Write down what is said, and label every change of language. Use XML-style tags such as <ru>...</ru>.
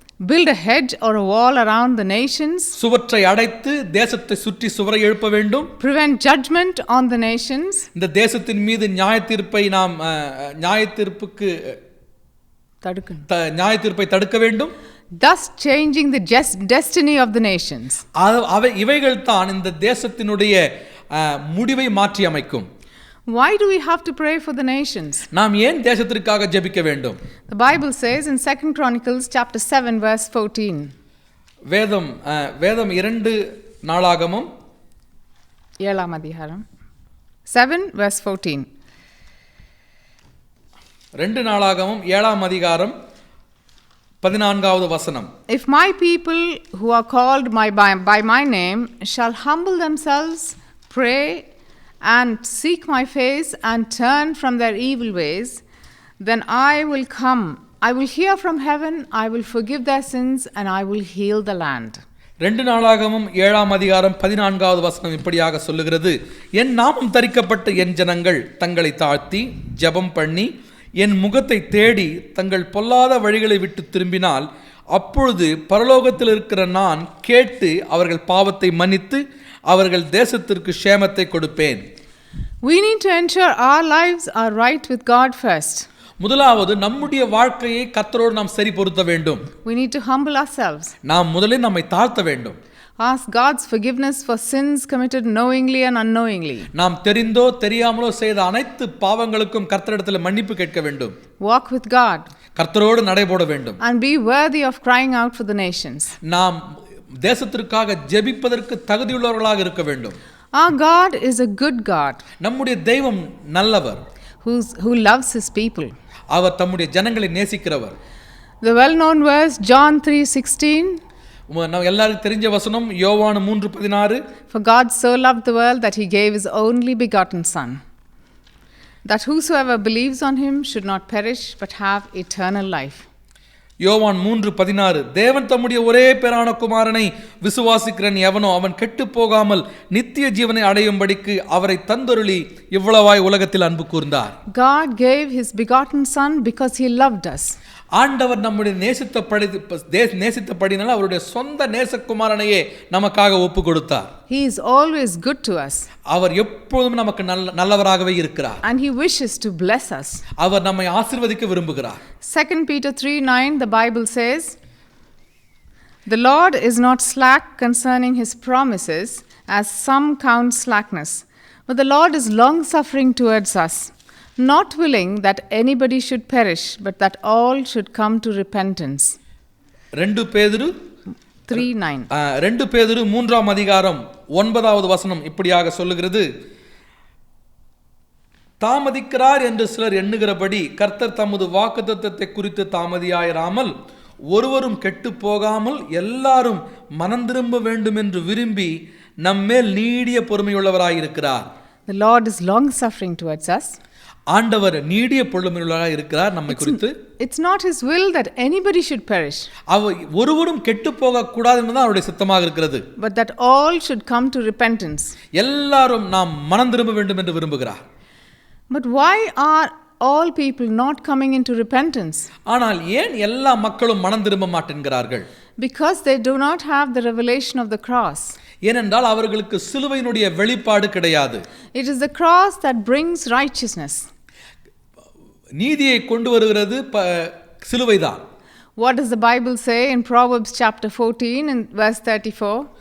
<en>build a hedge or a wall around the nations,</en> <ta>சுவற்றை அடைத்து தேசத்தை சுற்றி சுவரை எழுப்ப வேண்டும்,</ta> <en>prevent judgment on the nations,</en> <ta>இந்த தேசத்தின் மீது நியாயத்தீர்ப்பை நாம் நியாயத்தீர்ப்பை தடுக்க வேண்டும்,</ta> <en>thus changing the destiny of the nations.</en> <ta>இவைகள் தான் இந்த தேசத்தினுடைய முடிவை மாற்றி அமைக்கும்.</ta> <en>Why do we have to pray for the nations?</en> <ta>நாம் ஏன் தேசத்திற்காக ஜெபிக்க வேண்டும்?</ta> <en>The Bible says in 2 Chronicles chapter 7 verse 14.</en> <ta>வேதம் 2 நாளாகமம் 7ஆம் அதிகாரம் 7 verse 14. 2 நாளாகமம் 7ஆம் அதிகாரம் 14வது வசனம்.</ta> <en>If my people who are called by my name shall humble themselves, pray and seek my face and turn from their evil ways, then I will come. I will hear from heaven, I will forgive their sins and I will heal the land.</en> <ta>2 நாளாகமம் 7ஆம் அதிகாரம் 14வது வசனம் இப்படியாக சொல்லுகிறது. என் நாமம் தரிக்கப்பட்ட என் ஜனங்கள் தங்களை தாழ்த்தி ஜெபம் பண்ணி என் முகத்தை தேடி தங்கள் பொல்லாத வழிகளை விட்டு திரும்பினால் அப்பொழுது பரலோகத்தில் இருக்கிற நான் கேட்டு அவர்கள் பாவத்தை மன்னித்து அவர்கள் தேசத்திற்கு க்ஷேமத்தை கொடுப்பேன்.</ta> <en>We need to ensure our lives are right with God first.</en> <ta>முதலாவது நம்முடைய வாழ்க்கையை கர்த்தரோடு நாம் சரி பொருத்த வேண்டும்.</ta> <en>We need to humble ourselves.</en> <ta>நாம் முதலில் நம்மை தாழ்த்த வேண்டும்.</ta> <en>Ask God's forgiveness for sins committed knowingly and unknowingly.</en> <ta>நாம் தெரிந்தோ தெரியாமலோ செய்த அனைத்து பாவங்களுக்கும் கர்த்தரிடத்தில் மன்னிப்பு கேட்க வேண்டும்.</ta> <en>Walk with God.</en> <ta>கர்த்தரோடு நடைபோட வேண்டும்.</ta> <en>And be worthy of crying out for the nations.</en> <ta>நாம் தேசத்திற்காக ஜெபிப்பதற்கு தகுதியுள்ளவர்களாக இருக்க வேண்டும்.</ta> <en>Our God is a good God.</en> <ta>நம்முடைய தெய்வம் நல்லவர்.</ta> <en>Who loves his people.</en> <ta>அவர் தம்முடைய ஜனங்களை நேசிக்கிறவர்.</ta> <en>The well-known verse John 3:16.</en> <ta>நம்ம எல்லாருக்கும் தெரிஞ்ச வசனம் யோவான் 3:16.</ta> <en>For God so loved the world that he gave his only begotten son, that whosoever believes on him should not perish but have eternal life.</en> <ta>யோவான் 3:16. தேவன் தம்முடைய ஒரே பேரான குமாரனை விசுவாசிக்கிறன் எவனோ அவன் கெட்டு போகாமல் நித்திய ஜீவனை அடையும்படிக்கு அவரை தந்தருளி இவ்வளவாய் உலகத்தில் அன்பு கூர்ந்தார்.</ta> <en>God gave his begotten Son because he loved us.</en> <ta>ஆண்டவர் நம்முடைய நேசித்தபடினால அவருடைய சொந்த நேசகுமாரனையே நமக்காக ஒப்பு கொடுத்தார்.</ta> <en>He is always good to us.</en> <ta>அவர் எப்பொழுதும் நமக்கு நல்லவராகவே இருக்கிறார்.</ta> <en>And he wishes to bless us.</en> <ta>அவர் நம்மை ஆசீர்வதிக்க விரும்புகிறார்.</ta> <en>2 Peter 3:9 the Bible says, "The Lord is not slack concerning his promises, as some count slackness, but the Lord is long-suffering towards us, not willing that anybody should perish, but that all should come to repentance."</en> <ta>2 பேதுரு 3:9. 2 பேதுரு 3ஆம் அதிகாரம் 9வது வசனம் இப்படியாக சொல்லுகிறது, தாமதிக்கிறார் என்று சிலர் எண்ணுகிறபடி கர்த்தர் தமது வாக்குத்தத்தத்தை குறித்து தாமதியாயிராமல் ஒருவரும் கெட்டு போகாமல் எல்லாரும் மனம் திரும்ப வேண்டும் என்று விரும்பி நம்மேல் நீடிய பொறுமையுள்ளவராயிருக்கிறார்.</ta> <en>The Lord is long suffering towards us.</en> <ta>ஆண்டவர் நீடிய பொறுமையுள்ளவராக இருக்கிறார் நம்மை குறித்து.</ta> <en>It's not his will that anybody should perish.</en> <ta>ஒருவரும் கெட்டு போக கூடாது என்பதுதான் அவருடைய சித்தமாக இருக்கிறது.</ta> <en>But that all should come to repentance.</en> <ta>எல்லாரும் நாம் மனம் திரும்ப வேண்டும் என்று விரும்புகிறார்.</ta> <en>But why are all people not coming into repentance?</en> <ta>ஆனால் ஏன் எல்லா மக்களும் மனம் திரும்ப மாட்டேன்கிறார்கள்?</ta> <en>Because they do not have the revelation of the cross.</en> <ta>ஏனென்றால் அவர்களுக்கு சிலுவையினுடைய வெளிப்பாடு கிடையாது.</ta> <en>It is the cross that brings righteousness.</en> <ta>நீதியை கொண்டு வருகிறது சிலுவைதான்.</ta> <en>What does the Bible say in Proverbs chapter 14 and verse 34?</en>